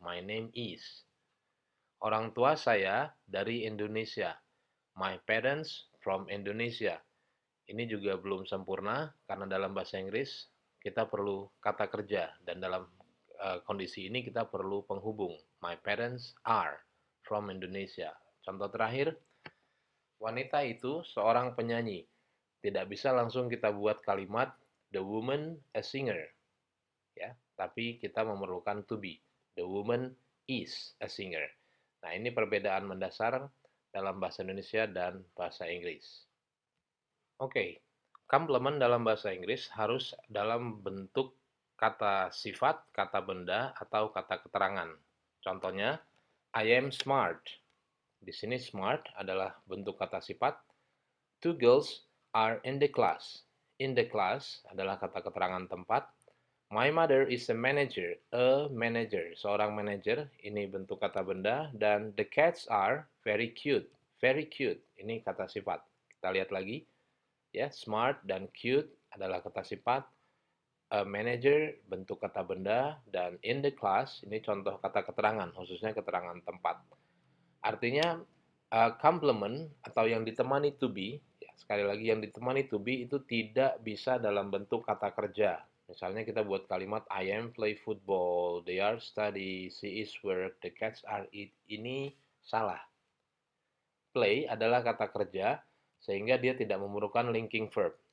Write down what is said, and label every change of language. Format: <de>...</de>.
<en>My name is.</en> <id>Orang tua saya dari Indonesia.</id> <en>My parents from Indonesia.</en> <id>Ini juga belum sempurna karena dalam bahasa Inggris kita perlu kata kerja dan dalam kondisi ini kita perlu penghubung.</id> <en>My parents are from Indonesia.</en> <id>Contoh terakhir, wanita itu seorang penyanyi. Tidak bisa langsung kita buat kalimat</id> <en>the woman a singer,</en> <id>ya, tapi kita memerlukan to be.</id> <en>The woman is a singer.</en> <id>Nah, ini perbedaan mendasar dalam bahasa Indonesia dan bahasa Inggris. Oke, Komplement dalam bahasa Inggris harus dalam bentuk kata sifat, kata benda, atau kata keterangan. Contohnya,</id> <en>I am smart.</en> <id>Di sini smart adalah bentuk kata sifat.</id> <en>Two girls are in the class. In the class</en> <id>adalah kata keterangan tempat.</id> <en>My mother is a manager,</en> <id>seorang manager, ini bentuk kata benda,</id> <en>dan the cats are very cute,</en> <id>ini kata sifat. Kita lihat lagi, ya, smart dan cute adalah kata sifat, a manager bentuk kata benda, dan in the class ini contoh kata keterangan, khususnya keterangan tempat. Artinya complement atau yang ditemani to be, ya, sekali lagi yang ditemani to be itu tidak bisa dalam bentuk kata kerja. Misalnya kita buat kalimat</id> <en>I am play football, they are study, she is work, the cats are eat.</en> <id>Ini salah. Play adalah kata kerja sehingga dia tidak memerlukan linking verb.</id>